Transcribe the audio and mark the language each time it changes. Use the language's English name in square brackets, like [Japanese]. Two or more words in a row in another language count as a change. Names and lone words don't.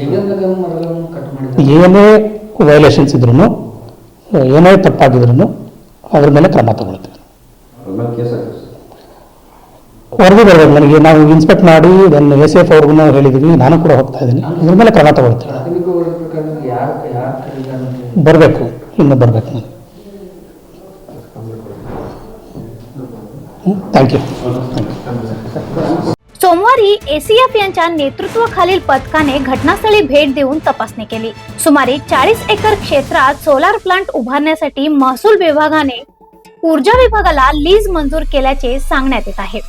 [Kannada] ಏನೇ ವೈಲೇಷನ್ಸ್ ಇದ್ರೂ, ಏನೇ ತಪ್ಪಾಗಿದ್ರು ಅದ್ರ ಮೇಲೆ ಕ್ರಮ ತಗೊಳ್ತೀವಿ। ವರದಿ ಬರಬೇಕು ನನಗೆ, ನಾವು ಇನ್ಸ್ಪೆಕ್ಟ್ ಮಾಡಿ ಇದನ್ನು ಎಸಿಎಫ್ ಅವ್ರಿಗೂ ಹೇಳಿದ್ದೀವಿ, ನಾನು ಕೂಡ ಹೋಗ್ತಾ ಇದ್ದೀನಿ, ಅದ್ರ ಮೇಲೆ ಕ್ರಮ ತಗೊಳ್ತೀವಿ। ಬರಬೇಕು, ಇನ್ನು ಬರಬೇಕು ನಾನು। [Marathi] थँक्यू। सोमवारी एसीएफ यांच्या नेतृत्वाखालील पथकाने घटनास्थळी भेट देऊन तपासणी केली। सुमारे 40 एकर क्षेत्रात सोलार प्लांट उभारण्यासाठी महसूल विभागाने ऊर्जा विभागाला लीज मंजूर केल्याचे सांगण्यात येत आहे।